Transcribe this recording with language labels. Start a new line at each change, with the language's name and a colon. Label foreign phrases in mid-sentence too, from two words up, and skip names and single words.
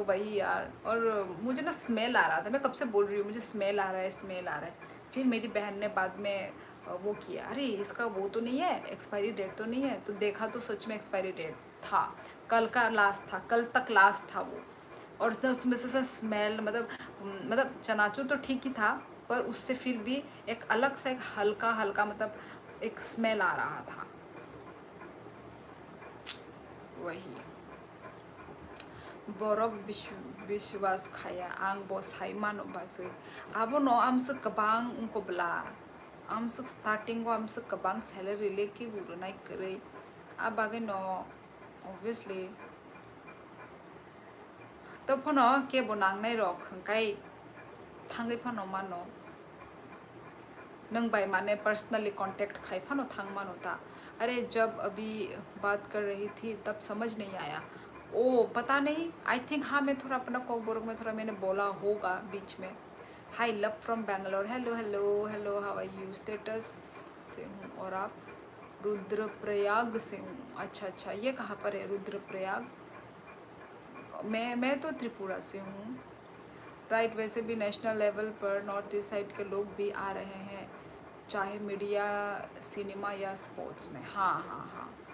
Hindi: वही यार और मुझे ना स्मेल आ रहा था मैं कब से बोल रही हूँ मुझे स्मेल आ रहा है फिर मेरी बहन ने बाद में वो किया अरे इसका वो तो नहीं है
English: expiry date
Hindi: तो नहीं है तो देखा तो सच में
English: expiry date
Hindi: था कल का लास्ट था कल तक लास्ट था वो और उसमें से स्मेल मतलब चनाचूर तो ठीक ही था पर उससे फिर भी एक अलग सा एक हल्का हल्का मतलब एक स्मेल आ रहा था
Kok Borok: वही borok biswas khaya ang bos haiman base abo no amse kabang unko bla amse starting go amse kabang salary leke buru nai kare abage no obviously to phono ke bonang nai rok kai thangai phano mano नंग बाय माने पर्सनली कांटेक्ट खाई फानो थांग मानो
Hindi: था अरे जब अभी बात कर रही थी तब समझ नहीं आया ओ पता नहीं
English: I think
Hindi: हाँ मैं थोड़ा अपना कोकबोरक में थोड़ा मैंने बोला होगा बीच में।
English: hi love from Bangalore hello hello hello how are you
Hindi: स्टेटस से हूँ और आप रुद्रप्रयाग से हूँ अच्छा ये कहाँ पर है रुद्रप्रयाग मैं तो त्रिपुरा से हूँ राइट वैसे भी
English: national level
Hindi: पर
English: North East side
Hindi: के लोग भी आ रहे हैं चाहे मीडिया सिनेमा या स्पोर्ट्स में हाँ